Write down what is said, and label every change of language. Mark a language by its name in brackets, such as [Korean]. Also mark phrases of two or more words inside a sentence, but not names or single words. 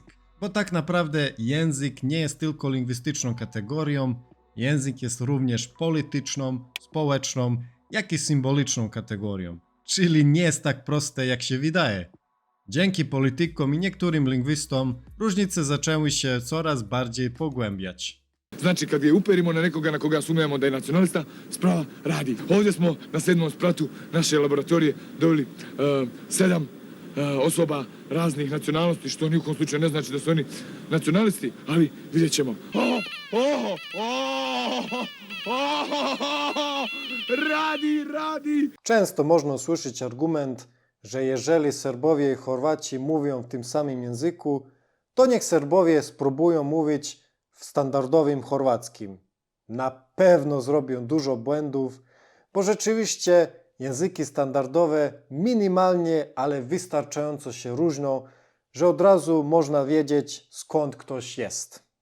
[Polish] Bo tak naprawdę język nie jest tylko lingwistyczną kategorią, język jest również polityczną, społeczną, jak i symboliczną kategorią. Czyli nie jest tak proste, jak się wydaje. Dzięki politykom i niektórym lingwistom różnice zaczęły się coraz bardziej pogłębiać. [Bosnian] Znači, kad je uperimo na nekoga na koga sumnjamo da je nacionalista, sprava radi. Ovdje smo na 7. spratu naše laboratorije doveli 7 osoba raznih nacionalnosti, što ni u kom slučaju ne znači da su oni nacionalisti, ali vidjet ćemo. Radi! [Polish] Często można usłyszeć argument, że jeżeli Serbowie i Chorwaci mówią w tym samym języku, to niech Serbowie spróbują mówić w standardowym chorwackim. Na pewno zrobią dużo błędów, bo rzeczywiście języki standardowe minimalnie, ale wystarczająco się różnią, że od razu można wiedzieć, skąd ktoś jest.